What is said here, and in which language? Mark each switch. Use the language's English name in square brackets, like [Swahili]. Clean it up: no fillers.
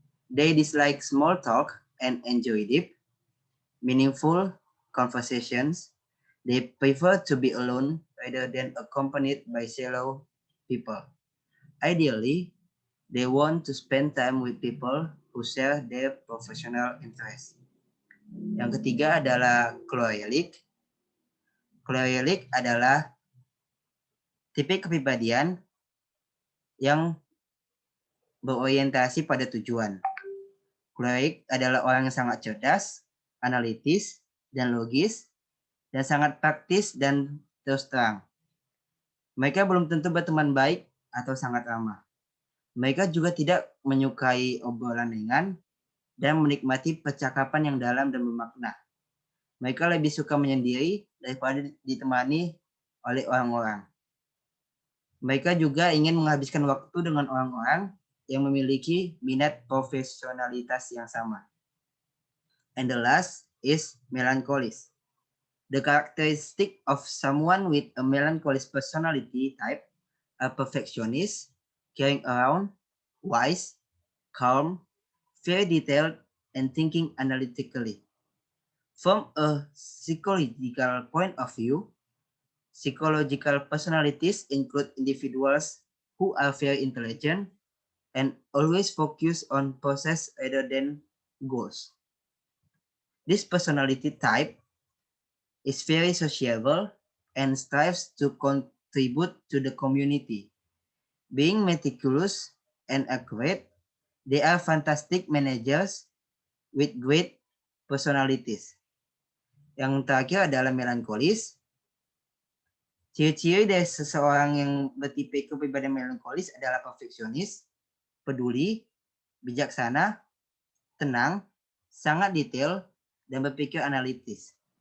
[English] They dislike small talk and enjoy deep, meaningful conversations. They prefer to be alone rather than accompanied by shallow people. Ideally, they want to spend time with people who share their professional interests. [Indonesian] Yang ketiga adalah choleric. Choleric adalah tipe kepribadian yang berorientasi pada tujuan. Choleric adalah orang yang sangat cerdas, analitis, dan logis, dan sangat praktis dan terus terang. Mereka belum tentu berteman baik atau sangat ramah. Mereka juga tidak menyukai obrolan ringan dan menikmati percakapan yang dalam dan bermakna. Mereka lebih suka menyendiri daripada ditemani oleh orang-orang. Mereka juga ingin menghabiskan waktu dengan orang-orang yang memiliki minat profesionalitas yang sama. [English] And the last is melancholic. The characteristic of someone with a melancholic personality type are perfectionist, caring around, wise, calm, very detailed, and thinking analytically. From a psychological point of view, psychological personalities include individuals who are very intelligent and always focus on process rather than goals. This personality type is very sociable and strives to contribute to the community. Being meticulous and accurate, they are fantastic managers with great personalities. [Indonesian] Yang terakhir adalah melankolis. Ciri-ciri dari seseorang yang bertipe kepribadian melankolis adalah perfeksionis, peduli, bijaksana, tenang, sangat detail, dan berpikir analitis.